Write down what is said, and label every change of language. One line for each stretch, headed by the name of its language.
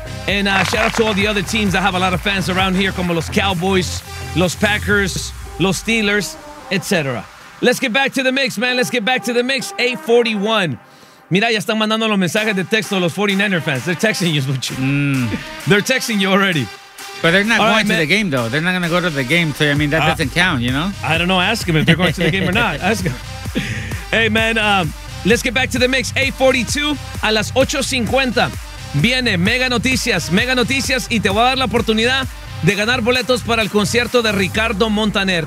English: And shout out to all the other teams that have a lot of fans around here,
Spanish: como los Cowboys, los Packers, los Steelers, etc.
English: Let's get back to the mix, man. Let's get back to the mix. 8:41.
Spanish: Mira, ya están mandando los mensajes de texto a los 49er fans.
English: They're texting you, Smoochie. They're texting you already. But they're not all going right, to the game, though. They're not going to go to the game. So, I mean, that doesn't count, you know? I don't know. Ask them if they're going to the game or not. Ask them. Hey, man, let's get back to the mix.
Spanish: 8:42 a las 8:50. Viene Mega Noticias, Mega Noticias, y te voy a dar la oportunidad de ganar boletos para el concierto de Ricardo Montaner.